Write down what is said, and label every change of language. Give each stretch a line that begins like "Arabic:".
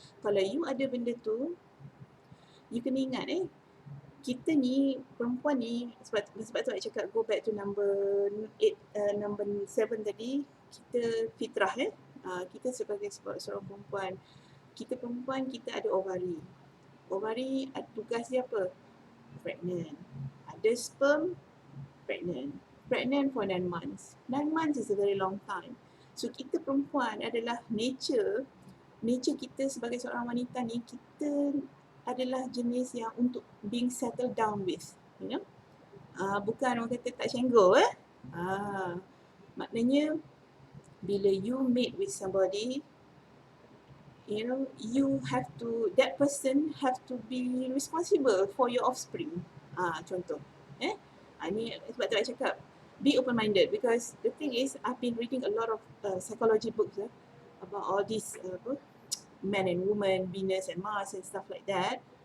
Malay: Kalau you ada benda tu, you kena ingat kita ni, perempuan ni, sebab tu I cakap
English: go back to number 7
Malay: tadi, kita fitrah kita sebagai seorang perempuan, kita perempuan, kita ada ovari. Ovari tugas dia apa? Pregnant. Ada sperm, pregnant.
English: Pregnant for 9 months. 9 months is a very long time.
Malay: So kita perempuan adalah nature kita sebagai seorang wanita ni, kita adalah jenis yang untuk
English: being settled down with, you know.
Malay: Bukan orang kata tak cenggol maknanya bila
English: you meet with somebody, you know, you have to, that person have to be responsible for your offspring.
Malay: Contoh ni sebab tu I cakap
English: be open minded, because the thing is I've been reading a lot of psychology books about all these man and woman, Venus and Mars and stuff like that.